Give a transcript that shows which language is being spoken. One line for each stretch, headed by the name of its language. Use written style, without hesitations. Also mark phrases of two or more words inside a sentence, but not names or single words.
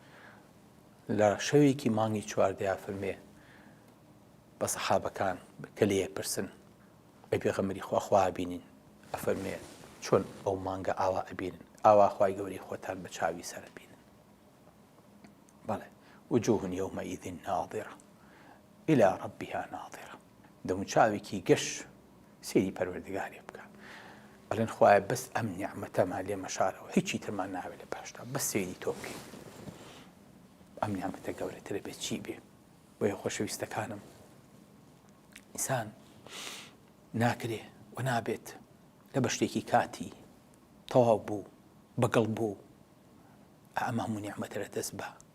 Central Kurdish: لە شەوێکی مانگی چواردەیا فەرمێ بە سەحابەکان کە لێ پرسن ئەی پێغەمبەری خوا بینین ئەفەرمێ چۆن ئەو مانگە ئاوا ئەبینن ئاوا خوای گەورەی خۆتان بە چاوی سەر بینن بەڵێ
Arabic: وجوه يومئذ ناظرة إلى ربها ناظرة
Central Kurdish: دەمو چاوێکی گەش سێری پەروەردگاری بکە بەڵێن خوایە بەس ئەم نیعمەتەمان لێ مەشارەوە هیچی ترمان ناوێت لە پاشتا بەس سێری تۆ بکەین ئەم نیعمەتە گەورەترە بێت چی بێ بۆیە خۆشەویستەکانم ئینسان ناکرێ و نابێت لە بە شتێکی کاتی تەواو بوو بەگەڵ بوو ئەمە هەموو نیعمەتە لە دەست بە